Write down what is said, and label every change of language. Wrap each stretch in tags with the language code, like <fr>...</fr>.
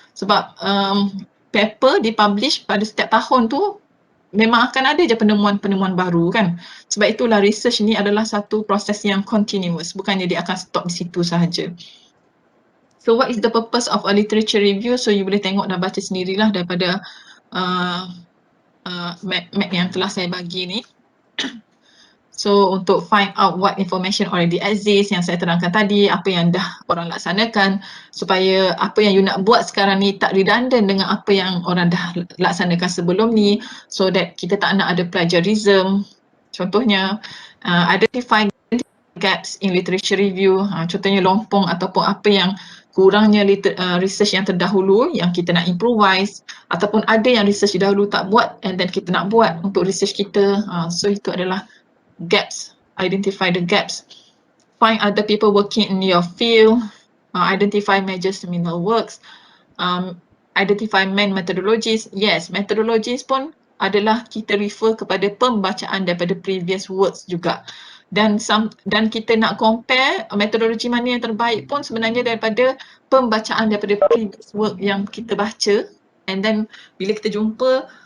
<ms>Sebab paper dipublish pada setiap tahun tu memang akan ada je penemuan-penemuan baru kan. Sebab itulah research ni adalah satu proses yang continuous, bukannya dia akan stop di situ sahaja.</ms> <en>So what is the purpose of a literature review? So you</en> <ms>boleh tengok dan baca sendirilah daripada map yang telah saya bagi ni.</ms> <en>So</en> <ms>untuk</ms> <en>find out what information already exists</en> <ms>yang saya terangkan tadi, apa yang dah orang laksanakan, supaya apa yang</ms> <en>you</en> <ms>nak buat sekarang ni tak redundant dengan apa yang orang dah laksanakan sebelum ni,</ms> <en>so that</en> <ms>kita tak nak ada plagiarism. Contohnya</ms> <en>identify gaps in literature review,</en> <ms>contohnya lompong ataupun apa yang kurangnya research yang terdahulu yang kita nak improvise, ataupun ada yang research dahulu tak buat</ms> <en>and then</en> <ms>kita nak buat untuk research kita.</ms> <en>So</en> <ms>itu adalah</ms> <en>gaps, identify the gaps. Find other people working in your field, identify major seminal works, identify main methodologies. Yes,</en> <ms>methodologies pun adalah kita refer kepada pembacaan daripada</ms> <en>previous works</en> <ms>juga. Dan kita nak compare metodologi mana yang terbaik pun sebenarnya daripada pembacaan daripada</ms> <en>previous work</en> <ms>yang kita baca.</ms> <en>And then bila</en> <ms>kita jumpa</ms>